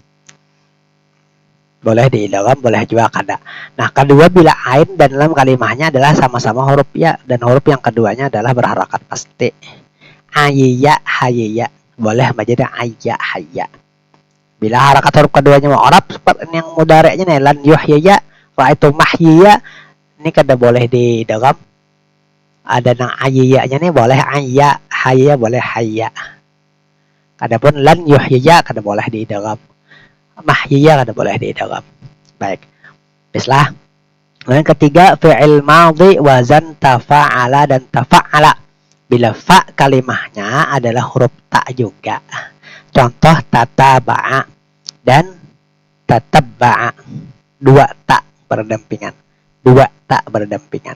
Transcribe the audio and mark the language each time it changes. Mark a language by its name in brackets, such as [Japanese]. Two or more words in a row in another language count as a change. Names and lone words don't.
[Banjar] Boleh diidgham, boleh juga kada. [Indonesian] Nah, kedua, bila ain dan lam kalimahnya adalah sama-sama huruf ya dan huruf yang keduanya adalah berharakat pasti. [Arabic] Ayya, hayya. [Indonesian] Boleh menjadi [Arabic] ayya, hayya. [Indonesian] Bila harakat huruf keduanya mu'rab seperti yang mudhari'nya nih, [Arabic] lan yuhyiya, ra'aitu mahyiya, [Indonesian] ini kada boleh diidgham. [Banjar] Ada nang ayyanya nih boleh ayya, hayya boleh hayya. Adapun [Arabic] lan yuhyiya [Banjar] kada boleh diidgham. Mahyiya kada boleh diidgham. [Indonesian] Baik. [Arabic] Bismillah. [Indonesian] Yang ketiga, [Arabic] fi'il madhi [Indonesian] wazan tafa'ala dan tafa'ala. Bila fa kalimahnya adalah huruf ta juga. Contoh tataba'a dan tatabba'a. Dua ta berdampingan. Dua ta berdampingan.